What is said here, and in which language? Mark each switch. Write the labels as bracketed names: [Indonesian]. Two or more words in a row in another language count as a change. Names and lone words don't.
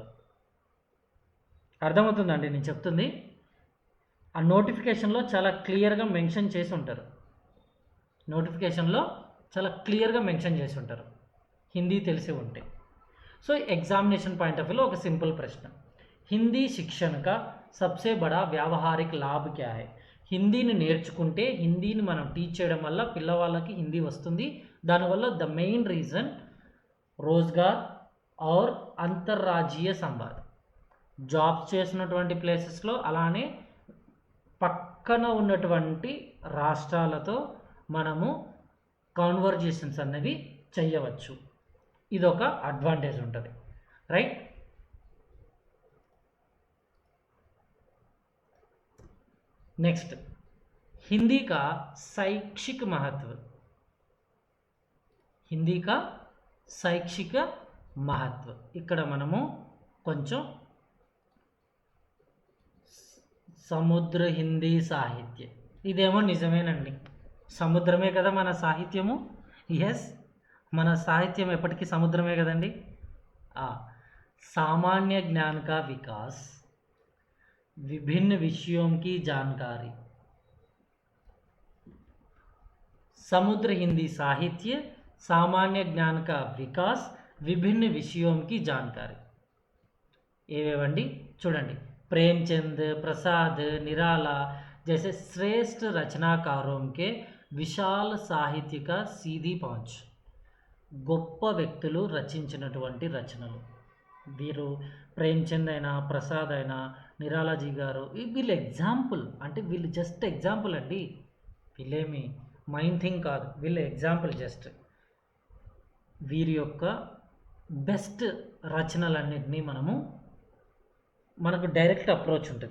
[Telugu] అర్థమవుతుందండి నేను చెప్తుంది? ఆ నోటిఫికేషన్లో చాలా క్లియర్గా మెన్షన్ చేసి ఉంటారు, నోటిఫికేషన్లో చాలా క్లియర్గా మెన్షన్ చేసి ఉంటారు హిందీ తెలిసి ఉంటే. సో [English] examination point of view [Telugu] ఒక సింపుల్ ప్రశ్న, [Hindi] हिंदी शिक्षण का सबसे बड़ा व्यावहारिक लाभ क्या है? [Telugu] హిందీని నేర్చుకుంటే, హిందీని మనం టీచ్ చేయడం వల్ల పిల్లవాళ్ళకి హిందీ వస్తుంది. దానివల్ల [English] the main reason [Hindi] रोज़गार और अंतर्राज्यीय संवाद, [Telugu] జాబ్స్ చేసినటువంటి ప్లేసెస్లో అలానే పక్కన ఉన్నటువంటి రాష్ట్రాలతో మనము కాన్వర్జేషన్స్ అనేవి చేయవచ్చు. ఇదొక అడ్వాంటేజ్ ఉంటుంది, రైట్? నెక్స్ట్ [Hindi] हिंदी का शैक्षिक महत्व, हिंदी का शैक्षिक महत्व [Telugu] ఇక్కడ మనము కొంచెం సముద్ర హిందీ సాహిత్యం, ఇదేమో నిజమేనండి, సముద్రమే కదా మన సాహిత్యము. ఎస్, మన సాహిత్యం ఎప్పటికీ సముద్రమే కదండి. [Hindi] सामान्य ज्ञान का विकास, विभिन्न विषयों की जानकारी, समुद्र हिंदी साहित्य, सामान्य ज्ञान का विकास, विभिन्न विषयों की जानकारी. [Telugu] ఏవేవండి చూడండి, [Hindi] प्रेमचंद, प्रसाद, निराला जैसे श्रेष्ठ रचनाकारों के विशाल साहित्य का सीधी पहुँच, [Telugu] గొప్ప వ్యక్తులు రచించినటువంటి రచనలు. వీరు ప్రేమ్చంద్ అయినా, ప్రసాద్ అయినా, నిరాలాజీ గారు, వీళ్ళు ఎగ్జాంపుల్, అంటే వీళ్ళు [English] just example [Telugu] అండి, వీళ్ళేమి [English] mind thing [Telugu] కాదు, వీళ్ళు [English] example just. [Telugu] వీరి యొక్క బెస్ట్ రచనలన్నింటినీ మనకు [English] direct approach [Telugu] ఉంటుంది.